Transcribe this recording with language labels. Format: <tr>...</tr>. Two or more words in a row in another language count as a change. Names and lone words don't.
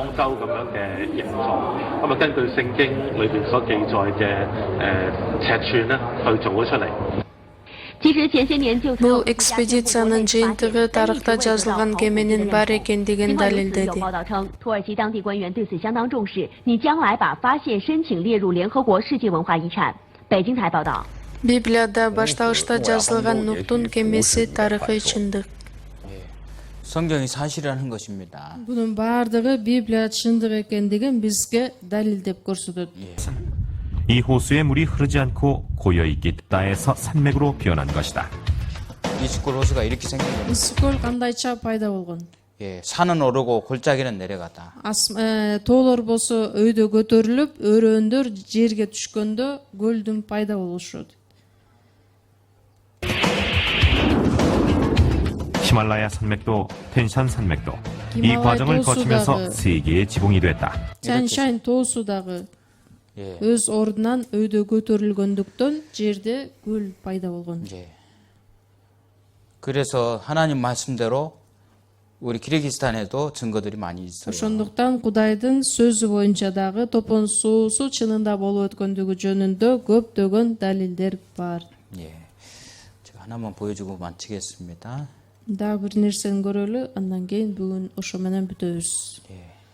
<ky>Бул экспедициянын жыйынтыгы тарыхта жазылган кеменин бар экендигин далилдеди. Библияда башталышта жазылган Нухтун кемеси тарыхый чындык.</ky> <ko>성경이 사실이라는 것입니다.</ko> <ky>Бунун бардыгы Библия чындык экендигин бизге далилдеп көрсөтөт.</ky> <ko>이 호수의 물이 흐르지 않고 고여있기 따에서 산맥으로 변한 것이다. 이스콜 호수가 이렇게 생긴 겁니다.</ko> <ky>Искол кандайча пайда болгон?</ky> <ko>예, 산은 오르고 골짜기는 내려갔다.</ko> <ky>Тоолор болсо өйдө көтөрүлүп, өрөөндөр жерге түшкөндө көлдүн пайда болушу.</ky> <ko>히말라야 산맥도 텐산 산맥도 이 과정을 거치면서 세 개의 지붕이 됐다.</ko> <ky>Чаншань тоосу дагы өз ордунан өйдө көтөрүлгөндүктөн жерде көл пайда болгон.</ky> <ko>예. 그래서 하나님 말씀대로 우리 키르기스탄에도 증거들이 많이 있어요.</ko> <ky>Ошондуктан Кудайдын сөзү боюнча дагы топон суусу чынында болуп өткөндүгү жөнүндө көптөгөн далилдер бар.</ky> <ko>예. 제가 하나만 보여주고 마치겠습니다.</ko> <ky>Дагы бир нерсени көрөлү, андан кийин бүгүн ошо менен бүтөбүз.</ky> <ko>예.</ko>